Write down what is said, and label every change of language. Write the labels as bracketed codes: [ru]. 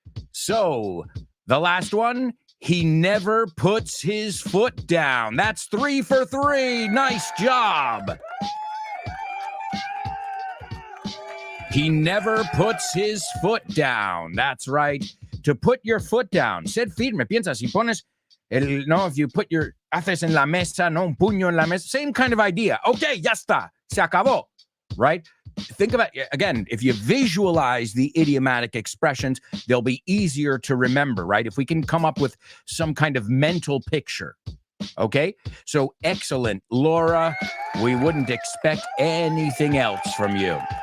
[en] So, the last one, he never puts his foot down. That's 3 for 3. Nice job. He never puts his foot down. That's right. To put your foot down. [es] Sed firme. Piensa, si pones [en] if you put your, [es] haces en la mesa, no un puño en la mesa. [en] Same kind of idea. Okay, [es] ya está. Se acabó. [en] Right? Think about, again, if you visualize the idiomatic expressions, they'll be easier to remember, right? If we can come up with some kind of mental picture. Okay? So excellent, Laura. We wouldn't expect anything else from you.